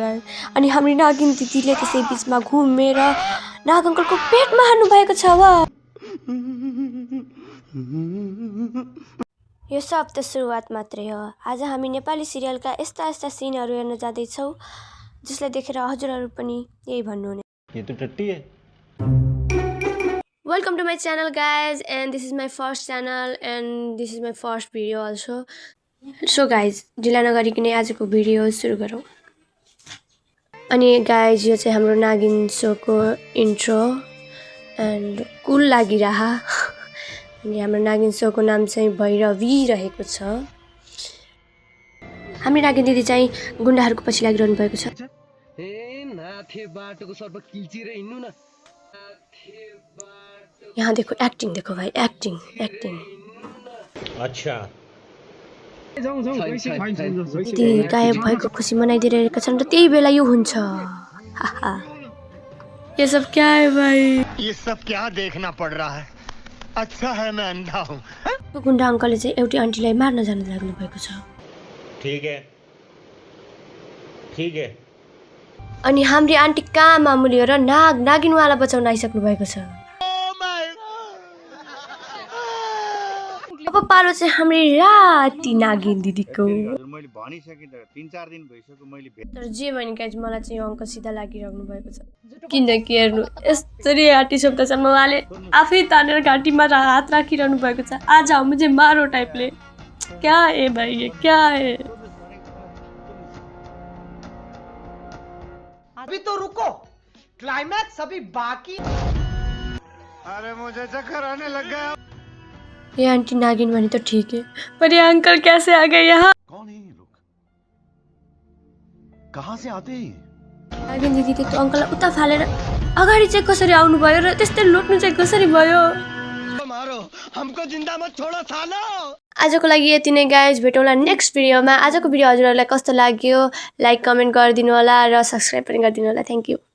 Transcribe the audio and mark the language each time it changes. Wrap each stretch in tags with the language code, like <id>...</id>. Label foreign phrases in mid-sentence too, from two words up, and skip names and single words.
<ne>अनि हाम्रो नागिन दिदीले त्यसै बिचमा घुमेर नाग अङ्कलको पेटमा हान्नु भएको छ। वा यो सब त सुरुवात मात्रै हो। आज हामी नेपाली सिरियलका यस्ता सिनहरू हेर्न जाँदैछौँ जसलाई देखेर हजुरहरू पनि यही भन्नुहुने।</ne> <hi>ये तो टट्टी है।</hi> <en>Welcome to my channel guys, and this is my first channel and this is my first video also. So guys,</en> <ne>ढिला नगरिकन आजको भिडियो सुरु गरौँ। अनि गाइज यो चाहिँ हाम्रो नागिन सोको</ne> <en>intro and cool</en> <ne>लागिरहा। अनि हाम्रो नागिन सोको नाम चाहिँ भैरवी रहेको छ। हाम्रो नागिन दिदी चाहिँ गुन्डाहरूको पछि लागिरहनु भएको छ।</ne> <hi>यहाँ देखो एक्टिङ, देखो भाइ एक्टिङ। अच्छा</hi> <ne>दिदी गायब भएको खुसी मनाइदिरहेका छन् र त्यही बेला यो हुन्छ।</ne> <hi>ये सब क्या है भाई? ये सब क्या देखना पड़ रहा है? अच्छा है मैं अंधा हूँ।</hi> <ne>गुन्डा अङ्कलले चाहिँ एउटी आन्टीलाई मार्न जान लाग्नु भएको छ।</ne> <hi>ठीक है।</hi> <ne>अनि हाम्रो आन्टी कहाँ मामुली हो र नागिनवाला बचाउन आइसक्नु भएको छ। अब पालो चाहिँ हाम्रो राति नागिन दिदीको। मैले भनिसके त 3-4 दिन भइसक्यो मैले तर जे भने गाइज मलाई चाहिँ अङ्क सिधा लागिराख्नु भएको छ। किनकि हेर्नु यसरी हाटी सोप्दासम्म उहाँले आफै तानेर घाँटीमा हात राखिरहनु भएको छ।</ne> <hi>आज मुझे मारो टाइपले। क्या है भाइ, ये क्या है? अभी तो रुको, क्लाइमैक्स अभी बाकी। अरे मुझे चक्कर आने लग गया। ये आंटी नागिन बनी तो ठीक है, पर ये अंकल कैसे आ गए यहाँ? कौन है ये लोग? कहाँ से आते हैं?</hi> <ne>नागिन दिदी त्यो अंकललाई उता फालेर अगाडि चाहिँ कसरी आउनु भयो र त्यस्तै लुट्नु चाहिँ कसरी भयो?</ne> <hi>मारो हमको जिंदा मत छोड़ो सालो।</hi> <ne>आजको लागि यति नै गाइज, भेटौँला</ne> <en>next video.</en> <ne>आजको भिडियो हजुरहरूलाई कस्तो लाग्यो</ne> <en>like comment</en> <ne>गरिदिनु होला र सब्स्क्राइब पनि गरिदिनु होला।</ne> <en>thank you.</en>